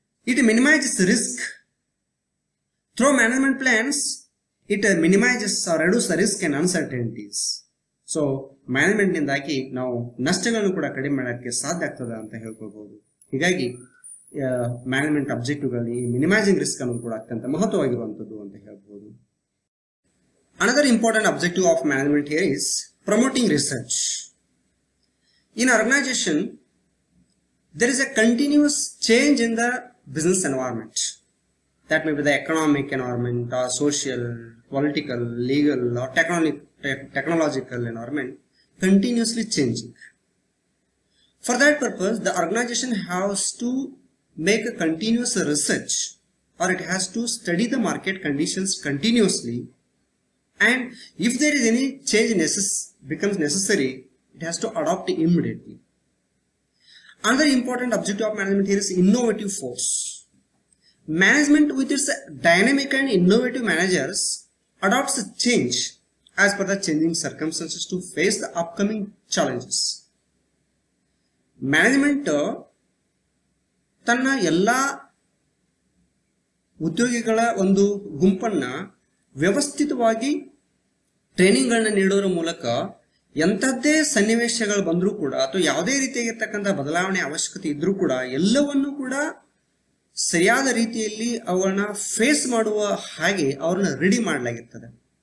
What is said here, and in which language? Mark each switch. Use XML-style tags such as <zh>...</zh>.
<en>It minimises risk. Through management plans it minimises or reduces the risk and uncertainties.</en> <kn>So management ನಿಂದಾಗಿ ನಾವು ನಷ್ಟಗಳನ್ನು ಕೂಡ ಕಡಿಮೆ ಮಾಡೋಕ್ಕೆ ಸಾಧ್ಯ ಆಗ್ತದೆ ಅಂತ ಹೇಳ್ಕೊಳ್ಬಹುದು. ಹೀಗಾಗಿ ಮ್ಯಾನೇಜ್ಮೆಂಟ್ ಅಬ್ಜೆಕ್ಟಿವ್ಗಳಲ್ಲಿ ಮಿನಿಮೈಸಿಂಗ್ ರಿಸ್ಕ್ ಅನ್ನೋದು ಕೂಡ ಅತ್ಯಂತ ಮಹತ್ವವಾಗಿರುವಂಥದ್ದು ಅಂತ ಹೇಳ್ಬೋದು.</kn> <en>Another important objective of management here is promoting research. In organization, there is a continuous change in the business environment. That may be the economic environment or social, political, legal or technological environment continuously changing. For that purpose, the organization has to make a continuous research, or it has to study the market conditions continuously, and if there is any change becomes necessary, it has to adopt immediately. Another important objective of management here is innovative force. Management with its dynamic and innovative managers adopts a change as per the changing circumstances to face the upcoming challenges.</en> <kn>Management ತನ್ನ ಎಲ್ಲ ಉದ್ಯೋಗಿಗಳ ಒಂದು ಗುಂಪನ್ನ ವ್ಯವಸ್ಥಿತವಾಗಿ ಟ್ರೈನಿಂಗ್ಗಳನ್ನ ನೀಡೋದ್ರ ಮೂಲಕ ಎಂಥದ್ದೇ ಸನ್ನಿವೇಶಗಳು ಬಂದರೂ ಕೂಡ ಅಥವಾ ಯಾವುದೇ ರೀತಿಯಾಗಿರ್ತಕ್ಕಂಥ ಬದಲಾವಣೆ ಅವಶ್ಯಕತೆ ಇದ್ರೂ ಕೂಡ ಎಲ್ಲವನ್ನೂ ಕೂಡ ಸರಿಯಾದ ರೀತಿಯಲ್ಲಿ ಅವುಗಳನ್ನ ಫೇಸ್ ಮಾಡುವ ಹಾಗೆ ಅವ್ರನ್ನ ರೆಡಿ ಮಾಡಲಾಗಿರ್ತದೆ.</kn>